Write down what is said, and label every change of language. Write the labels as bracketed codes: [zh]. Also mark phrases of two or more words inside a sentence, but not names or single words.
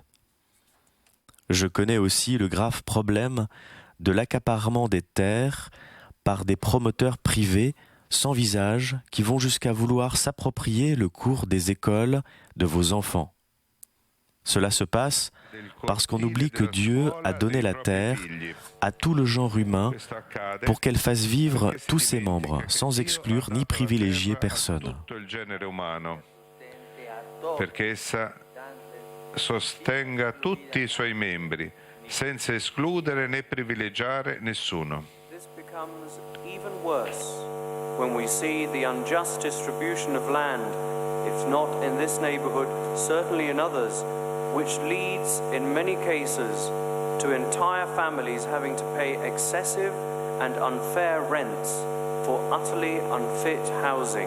[fr] Je connais aussi le grave problème de l'accaparement des terres par des promoteurs privés sans visage qui vont jusqu'à vouloir s'approprier le cours des écoles de vos enfants. Cela se passe parce qu'on oublie que Dieu a donné la terre à tout le genre humain pour qu'elle fasse vivre tous ses membres, sans exclure ni privilégier personne. [it] Perché essa sostenga tutti i suoi membri, senza escludere né privilegiare nessuno. [en] This becomes even worse when we see the unjust distribution of land, if not in this neighborhood, certainly in others, which leads in many cases to entire families having to pay excessive and unfair rents for utterly unfit housing.